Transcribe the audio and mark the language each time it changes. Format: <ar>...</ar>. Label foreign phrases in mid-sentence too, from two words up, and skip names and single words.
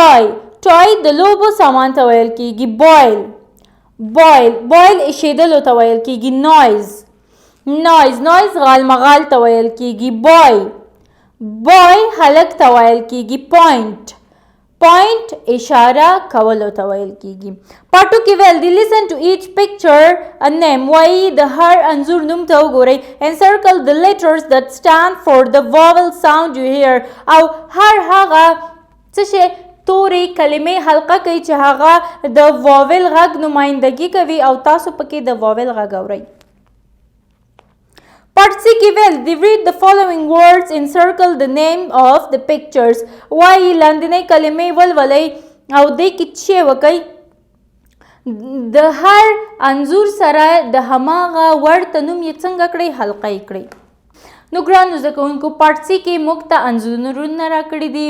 <ps>ټای د لوبو سامان ته ویل کیږي. بوایل ایشېدلو ته ویل کیږي. نویز غالمغال ته ویل کیږي. بوای هلک ته ویل کیږي. پوینټ اشاره کولو ته ویل کیږي. پاټو کې ویل دي</ps> <en>listen to each picture a name.</en> <ps>وایي د هر انځور نوم ته وګورئ.</ps> <en>and circle the letters that stand for the vowel sound you hear.</en> <ps>او هر هغه څه شی تورې کلمې حلقه کوي چې هغه د واول غږ نمایندګي کوي او تاسو پکې د واول غږ اورئ.</ps> <en>Part C</en> <ps>کې ویل</ps> <en>they read the following words and circle the name of the pictures.</en> <ps>وایي لاندینۍ کلمې ولولئ او دې کې څه وکئ؟ د هر انځور سره د هماغه ورته نوم یې څنګه کړئ؟ حلقه یې کړئ. نو ګرانو زده کوونکو، پارت سی کې موږ ته انځورونه راکړي دي.</ps>